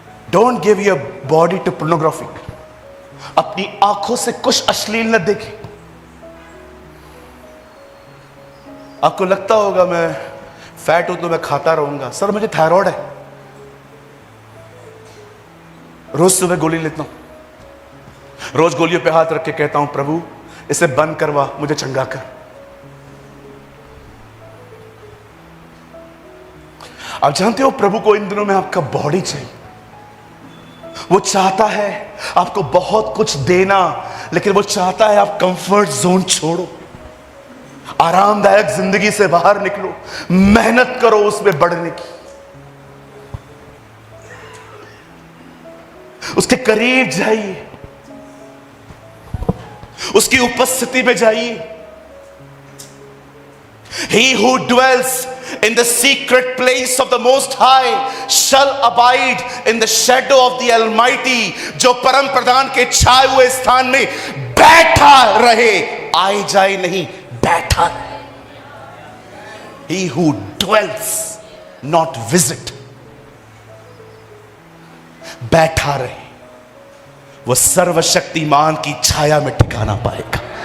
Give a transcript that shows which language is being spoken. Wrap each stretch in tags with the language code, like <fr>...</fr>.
<en>Don't give your body to pornography.</en> <hi>अपनी आंखों से कुछ अश्लील न देखें। आपको लगता होगा मैं फैट हूं तो मैं खाता रहूंगा। सर मुझे थायराइड है, रोज सुबह गोली लेता हूं, रोज गोलियों पे हाथ रख के कहता हूं प्रभु इसे बंद करवा, मुझे चंगा कर। आप जानते हो प्रभु को इन दिनों में आपका बॉडी चाहिए। वो चाहता है आपको बहुत कुछ देना, लेकिन वो चाहता है आप कंफर्ट जोन छोड़ो, आरामदायक जिंदगी से बाहर निकलो, मेहनत करो उसमें बढ़ने की, उसके करीब जाइए, उसकी उपस्थिति में जाइए।</hi> <en>He who dwells in the secret place of the Most High shall abide in the shadow of the Almighty।</en> <hi>जो परम प्रधान के छाए हुए स्थान में बैठा रहे, आए जाए नहीं, बैठा रहे।</hi> <en>He who dwells, not visit,</en> <hi>बैठा रहे, वो सर्वशक्तिमान की छाया में ठिकाना पाएगा।</hi>